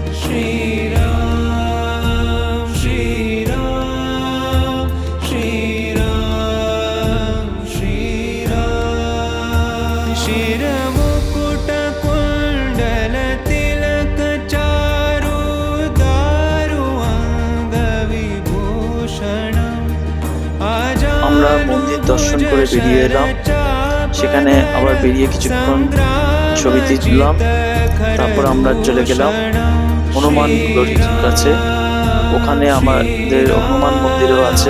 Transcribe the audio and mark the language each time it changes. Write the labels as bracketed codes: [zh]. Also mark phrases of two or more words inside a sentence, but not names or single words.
[sa] श्रीराम श्रीराम श्रीराम श्रीराम शिरमुकुट कुण्डल तिलक चारु दारु अङ्गविभूषणम् [bn] আমরা মন্দির দর্শন করে বেরিয়ে এলাম। সেখানে আবার বেরিয়ে কিছুক্ষণ ছবি তুললাম। তারপর আমরা চলে গেলাম হনুমান গড়ির কাছে। ওখানে আমাদের হনুমান মন্দিরও আছে।